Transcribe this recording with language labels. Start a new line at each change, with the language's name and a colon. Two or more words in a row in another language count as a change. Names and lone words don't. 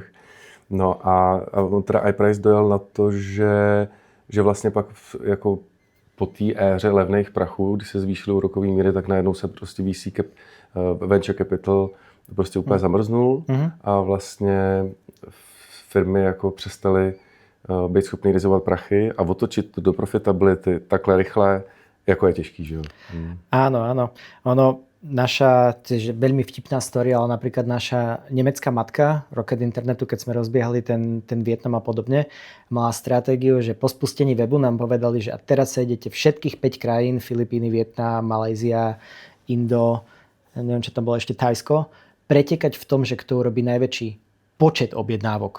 Czech: No a on teda iPrice dojel na to, že vlastně pak jako po té éře levných prachů, když se zvýšily úrokové míry, tak najednou se prostě
English: venture capital
Czech: prostě úplně zamrznul a vlastně firmy jako přestaly být schopný rizikovat prachy a otočit do profitability takhle rychle, jako je těžký, že jo?
Slovak: Áno. Ono, tiež veľmi vtipná story, ale napríklad naša nemecká matka Rocket Internetu, keď sme rozbiehali ten Vietnam a podobne, mala stratégiu, že po spustení webu nám povedali, že a teraz sa idete všetkých 5 krajín, Filipíny, Vietnam, Malajzia, Indo, neviem, čo tam bolo ešte Thajsko, pretekať v tom, že kto urobí najväčší počet objednávok.